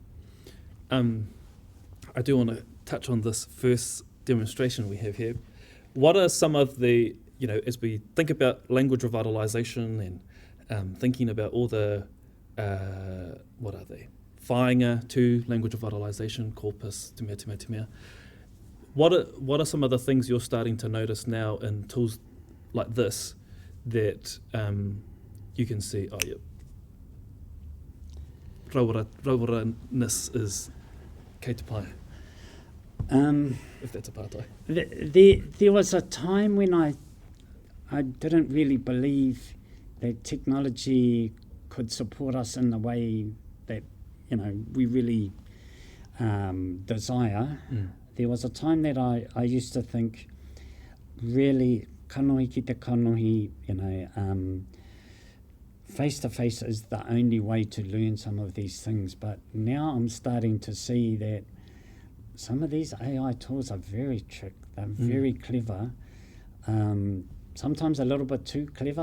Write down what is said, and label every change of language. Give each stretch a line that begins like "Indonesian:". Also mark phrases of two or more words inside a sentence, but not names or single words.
English: I do want to touch on this first demonstration we have here. What are some of the, as we think about language revitalisation and thinking about all the, what are they? Whāinga to language revitalisation, corpus,
Māori: te mea.
English: What are some of the things you're starting to notice now in tools like this that you can see, rawara-ness is
Māori: kei te pai,
English: if that's a pātai. There was a time when I didn't really believe that technology could support us in the way that we really desire. There was a time that I used to think, really,
Māori: kanohi ki te kanohi,
English: face-to-face is the only way to learn some of these things. But now I'm starting to see that some of these AI tools are very trick. They're very clever. Sometimes a little bit too clever.